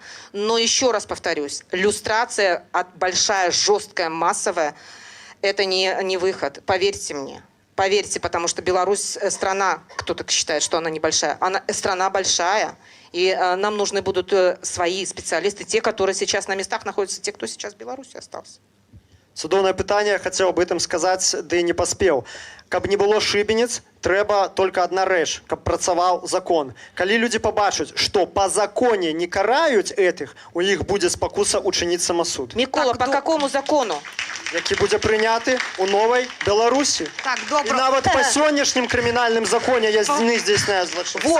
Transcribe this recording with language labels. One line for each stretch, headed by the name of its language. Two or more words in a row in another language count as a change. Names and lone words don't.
Russian: Но еще раз повторюсь, люстрация большая, жесткая, массовая, это не выход. Поверьте мне. Поверьте, потому что Беларусь страна, кто-то считает, что она небольшая, она страна большая. И нам нужны будут свои специалисты, те, которые сейчас на местах находятся, те, кто сейчас в Беларуси остался.
Belarusian: Цудоўнае пытанне, хацеў бы ім сказаць, ды не паспеў. Каб не было шыбеніц, трэба
Russian: только одна
Belarusian: рэч, каб працаваў закон. Калі людзі пабачаць, што па законе не караюць этих, у іх будзе спакуса учыніць самасуд.
Russian: Мікола, по какому закону?
Belarusian: Які будзе прыняты у новай Беларусі. Так, І добра. нават па сённяшнім крымінальным законе яны здзяйсняюць злачынства.